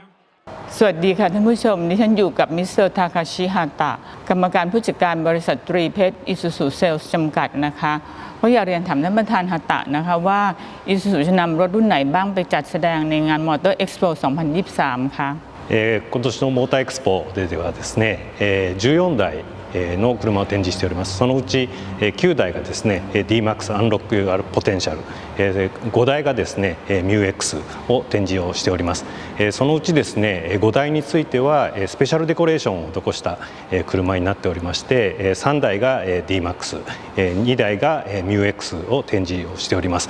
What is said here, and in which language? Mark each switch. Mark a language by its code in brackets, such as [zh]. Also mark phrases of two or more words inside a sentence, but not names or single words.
[th] สวัสดีค่ะท่านผู้ชมดิฉันอยู่กับมิสเตอร์ทาคาชิฮาตะกรรมการผู้จัดการบริษัทตรีเพชรอิซูซุเซลล์จำกัดนะคะก็อยากเรียนถามท่านประธานฮาตะนะคะว่าอิซูซุจะนำรถรุ่นไหนบ้างไปจัดแสดงในงานมอเตอร์เอ็กซ์โป2023ค่ะ [ja] 今年のモーターエクスポではですね、14台の車を展示しております。そのうち9台がですね D-MAX アンロックポテンシャル、5台がですね MUX を展示をしております。そのうちですね5台についてはスペシャルデコレーションを施した車になっておりまして、3台が D-MAX、2台が MUX を展示をしております。